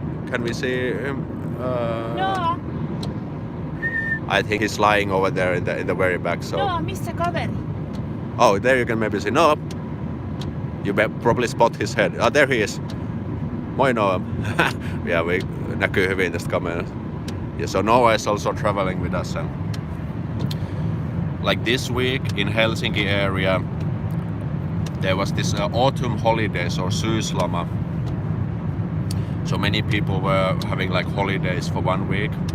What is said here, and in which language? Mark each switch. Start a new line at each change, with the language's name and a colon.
English: Can we see him? No. I think he's lying over there in the very back. So.
Finnish: No, missä kaveri?
English: Oh, there you can maybe see. No. You probably spot his head. Oh, there he is. Moi Noam.
Finnish: Yeah, näkyy hyvin tästä kamerasta.
English: Yeah, so Noah is also traveling with us, and like this week in Helsinki area there was this autumn holidays or syysloma, So many people were having like holidays for 1 week.